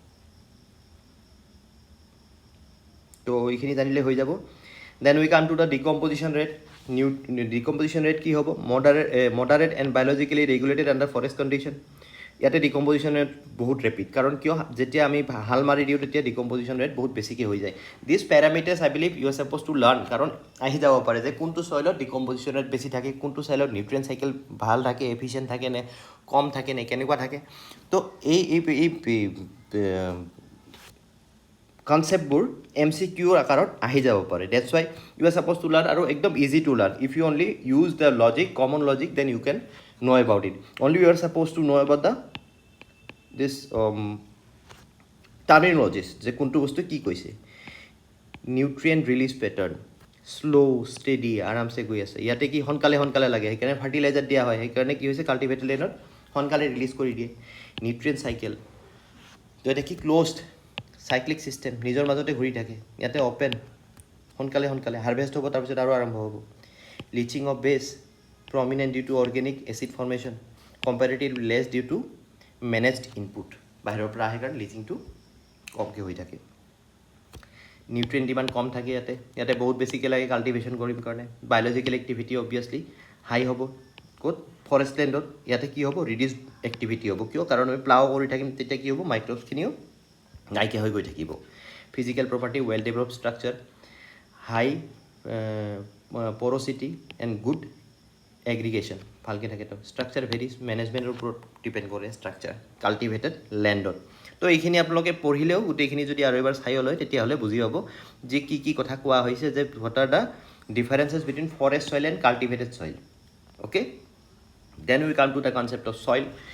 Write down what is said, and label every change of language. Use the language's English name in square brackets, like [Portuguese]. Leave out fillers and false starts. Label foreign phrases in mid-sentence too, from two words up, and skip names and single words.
[Assamese] তো এইখিনি জানিলে হৈ যাব [English] then we come to the decomposition rate decomposition rate [Assamese] কি হ'ব [English] moderate and biologically regulated under forest condition [Assamese] ইয়াতে [English] decomposition rate [Assamese] বহুত ৰেপিড কাৰণ কিয় যেতিয়া আমি হাল মাৰি দিওঁ তেতিয়া [English] decomposition rate [Assamese] বহুত বেছিকৈ হৈ যায় [English] these parameters I believe you are supposed to learn [Assamese] কাৰণ আহি যাব পাৰে যে কোনটো চইলত [English] decomposition rate [Assamese] বেছি থাকে কোনটো চইলত [English] nutrient cycle [Assamese] ভাল থাকে এফিচিয়েণ্ট থাকে নে কম থাকে নে কেনেকুৱা থাকে তো এই কনচেপ্টবোৰ MCQ আকাৰত আহি যাব পাৰে [English] that's why you are supposed to learn [Assamese] আৰু একদম [English] easy to learn if you only use the logic common logic then you can know about it only you are supposed to know about the this terminologies [Assamese] যে কোনটো বস্তু কি কৈছে [English] nutrient release pattern slow steady আৰামছে [Assamese] গৈ আছে ইয়াতে কি সোনকালে লাগে সেইকাৰণে ফাৰ্টিলাইজাৰ দিয়া হয় সেইকাৰণে কি হৈছে [English] cultivated landত [Assamese] সোনকালে ৰিলিজ কৰি দিয়ে [English] nutrient cycle [Assamese] তো এটা কি [English] closed cyclic system [Assamese] নিজৰ মাজতে ঘূৰি থাকে ইয়াতে অ'পেন সোনকালে হাৰ্ভেষ্ট হ'ব তাৰপিছত আৰু আৰম্ভ হ'ব [English] leaching of base prominent due to organic acid formation comparatively less due to managed input [Assamese] বাহিৰৰ পৰা আহে কাৰণ লিচিংটো কমকৈ হৈ থাকে [English] nutrient demand [Assamese] কম থাকে ইয়াতে বহুত বেছিকৈ লাগে কাল্টিভেশ্যন কৰিম কাৰণে [English] biological activity [Assamese] অবভিয়াছলি হাই হ'ব ক'ত [English] forest landত [Assamese] ইয়াতে কি হ'ব [English] reduce activity [Assamese] হ'ব কিয় কাৰণ আমি প্লাও কৰি থাকিম তেতিয়া কি হ'ব মাইক্ৰ'বছখিনিও নাইকিয়া হৈ গৈ থাকিব [English] physical property well develop structure high porosity and good aggregation [Assamese] ভালকৈ থাকে তো [English] structure varies managementৰ [Assamese] ওপৰত ডিপেণ্ড কৰে ষ্ট্ৰাকচাৰ [English] cultivated landত [Assamese] তো এইখিনি আপোনালোকে পঢ়িলেও গোটেইখিনি যদি আৰু এবাৰ চাই লয় তেতিয়াহ'লে বুজি পাব যে কি কথা কোৱা হৈছে যে [English] what are the differences between forest soil and cultivated soil okay then we come to the concept of soil